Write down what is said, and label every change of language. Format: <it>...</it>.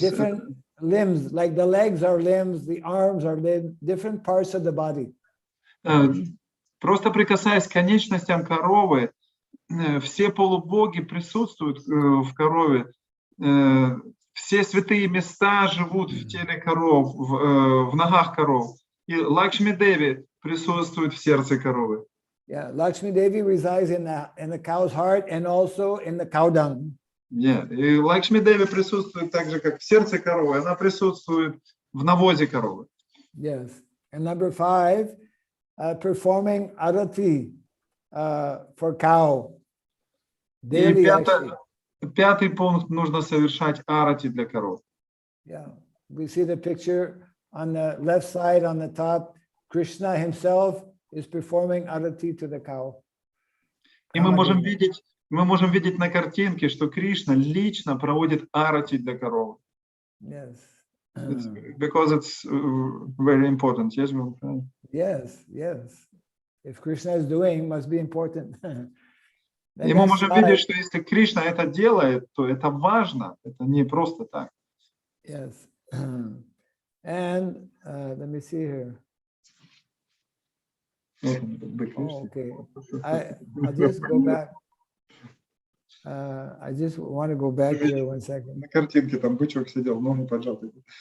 <en>Different limbs, like the legs are limbs, the arms are limbs, different parts of the body.</en> <ru>Просто прикасаясь к конечностям коровы, все полубоги присутствуют в корове, все святые места живут в теле коров, в ногах коров. И Лакшми Деви присутствует в сердце коровы.</ru> <en>Yeah, Lakshmi Devi resides in the cow's heart and also in the cow dung. Yeah.</en> <ru>И Лакшми Деви присутствует так же, как в сердце коровы, она присутствует в навозе коровы.</ru> <en>Yes. And number 5, performing arati for cow.</en> <ru>И пятый пункт, нужно совершать арати для коров.</ru> <en>Yeah, we see the picture on the left side on the top. Krishna himself is performing arati to the cow.</en> <ru>И мы можем видеть на картинке, что Кришна лично проводит арати для коровы.</ru> <en>Yes. Because it's very important. Yes, Yes, yes. If Krishna is doing, must be important.</en> <ru>И мы можем видеть, что если Кришна это делает, то это важно, это не просто так.</ru> <en>Yes. And let me see here. Oh, okay. I'll just go back. I just want to go back here 1 second.</en> <ru>На картинке там бычок сидел, ноги поджаты.</ru>